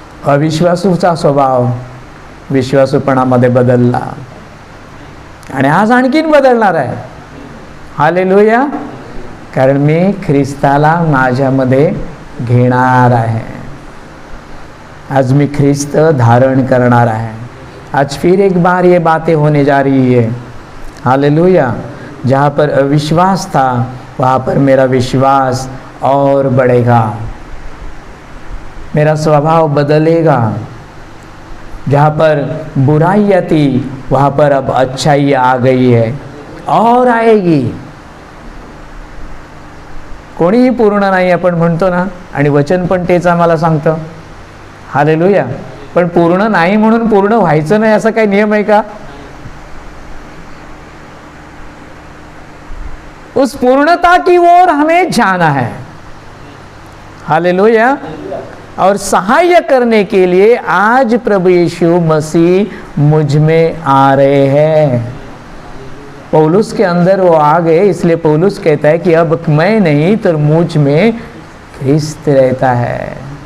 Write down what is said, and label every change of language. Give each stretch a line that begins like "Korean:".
Marathi: अविश्वासूचा स्वभाव विश्वासूपणामध्ये बदलला आणि आज आणखीन बदलणार आहे. हालेलुया. कारण मी ख्रिस्ताला माझ्यामध्ये घेणार आहे. आज मी ख्रिस्त धारण करणार आहे.
Hindi: आज फिर एक बार ये बातें होने जा रही है. हालेलुया. जहाँ पर अविश्वास था वहाँ पर मेरा विश्वास और बढ़ेगा, मेरा स्वभाव बदलेगा. जहाँ पर बुराई थी वहाँ पर अब अच्छाई आ गई है और आएगी.
Marathi: कोणीही पूर्ण नाही आपण म्हणतो ना, आणि वचन पण तेच आम्हाला सांगतं. हालेलुया. पण पूर्ण नाही म्हणून पूर्ण व्हायचं नाही असा काही नियम आहे का?
Hindi: उस पूर्णता की ओर हमें जाना है. हालेलुया. और सहाय करने के लिए आज प्रभु यीशु मसीह मुझ में आ रहे हैं. पौलुस के अंदर वो आ गए, इसलिए पौलुस कहता है कि अब मैं नहीं तो मुझ में ख्रिस्त रहता है.